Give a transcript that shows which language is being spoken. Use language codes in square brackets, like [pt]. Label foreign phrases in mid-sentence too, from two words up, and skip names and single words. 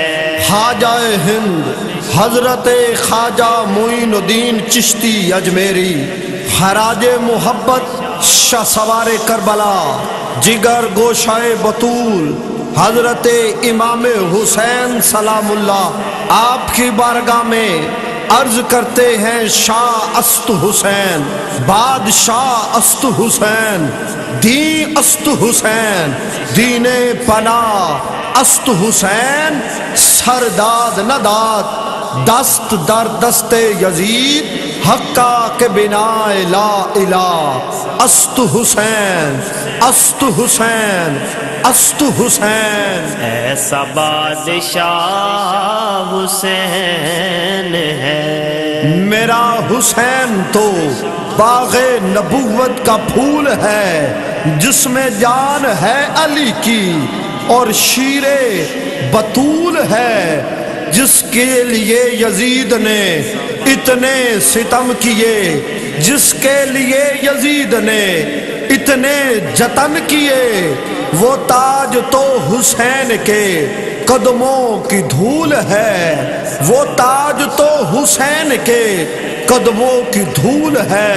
[ur] خواجہ ہند حضرت خواجہ معین الدین چشتی اجمیری، خراج محبت شاہ سوار کربلا، جگر گوشائے بطول حضرت امام حسین [ar] سلام اللہ، [ur] آپ کی بارگاہ میں عرض کرتے ہیں [fa] شاہ است حسین، بادشاہ است حسین، دین است حسین، دین پناہ است حسین، سرداد نداد دست در دست یزید، حقا کے بنا [ar] لا الہ، [fa] است حسین است حسین است حسین، [ur] ایسا بادشاہ حسین ہے۔ میرا حسین تو باغ نبوت کا پھول ہے، جس میں جان ہے علی کی اور شیر بطول ہے، جس کے لیے یزید نے اتنے ستم کیے، جس کے لیے یزید نے اتنے جتن کیے، وہ تاج تو حسین کے قدموں کی دھول ہے، وہ تاج تو حسین کے قدموں کی دھول ہے۔